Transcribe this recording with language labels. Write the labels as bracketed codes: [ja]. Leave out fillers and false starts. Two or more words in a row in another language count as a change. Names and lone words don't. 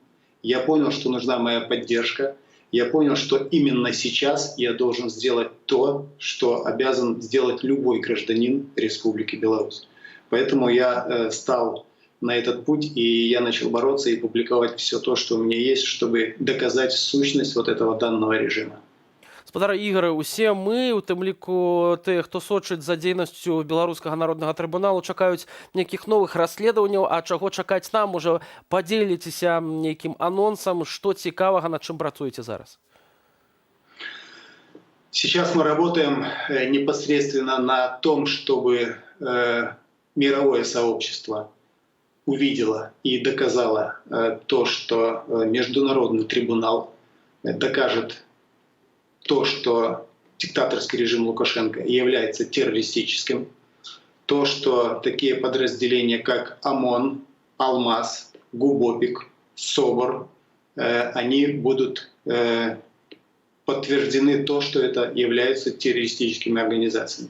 [ru] Я понял, что нужна моя поддержка. Я понял, что именно сейчас я должен сделать то, что обязан сделать любой гражданин Республики Беларусь. Поэтому я стал на этот путь, и я начал бороться и публиковать все то, что у меня есть, чтобы доказать сущность вот этого данного режима. [be] Спадар Ігар, усе мы, у тым ліку тых, хто сочыць за дзейнасцю Беларускага народнага трыбуналу, чакаюць нейкіх новых расследаванняў, а чаго чакаць нам? Можа, падзеліцеся нейкім анонсам, што цікавага, над чым працуеце зараз? [ru] Сейчас мы работаем непосредственно на том, чтобы мировое сообщество увидела и доказала то, что Международный трибунал докажет то, что диктаторский режим Лукашенко является террористическим, то, что такие подразделения, как ОМОН, Алмаз, Губопик, СОБР, они будут подтверждены то, что это являются террористическими организациями.